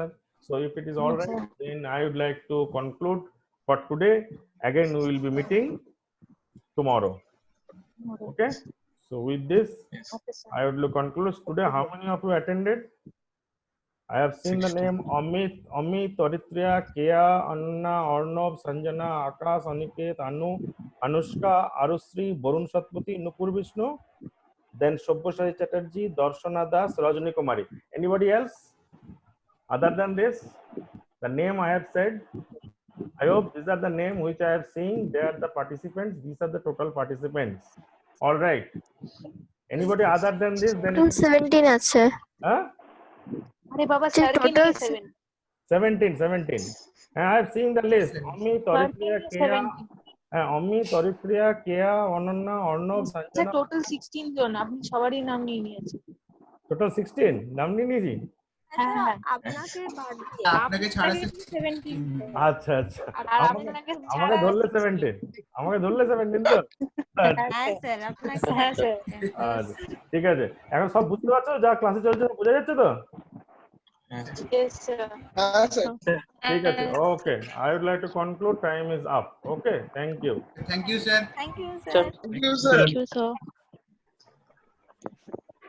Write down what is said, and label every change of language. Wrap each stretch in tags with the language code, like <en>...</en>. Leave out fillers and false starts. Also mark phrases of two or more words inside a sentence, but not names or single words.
<en>So if it is all right, then I would like to conclude for today. Again we will be meeting tomorrow. Okay, so with this I would conclude today. How many of you attended? I have seen 60. The name Amit, Toritriya, Kea, Anna, Arnav, Sanjana, Akash, Aniket, Anu, Anushka, Arusri, Borun Satpati, Nupur Vishnu, then Shobhashari Chatterjee, Darshana Das, Rajani Kumari. Anybody else other than this? The name I have said, I hope these are the name which I have seen. They are the participants. These are the total participants. All right. Anybody other than this? Then</en> <bn>17 আছে। Huh?</bn> <hi>अरे बाबा सर के लिए</hi> <en>17. I have seen the list. Ami, Toritriya, Kea, Ami, Toritriya, Kea, Ananna, Arnav, Sanjana.</en> <bn>টোটাল 16 জন, আপনি সবারই নাম নিয়ে নিয়েছেন। Total 16 নাম নিয়ে নিয়েছি। হ্যাঁ, আপনাকে বাদ দিয়ে আপনাকে ছাড়া 17। আচ্ছা আমাকে ধরলে 17, আমাকে ধরলে 17 তো? হ্যাঁ স্যার, আপনাকে হ্যাঁ স্যার। আচ্ছা ঠিক আছে, এখন সব বুঝতে পারছো যা ক্লাসে চলছে বোঝা যাচ্ছে তো? আচ্ছা</bn> <en>Yes, sir.</en> <bn>ঠিক আছে, ওকে,</bn> <en>I would like to conclude, time is up. okay, thank you. Thank you, sir. Thank you, Sir. sir. Thank you, sir. Thank you, sir.</en>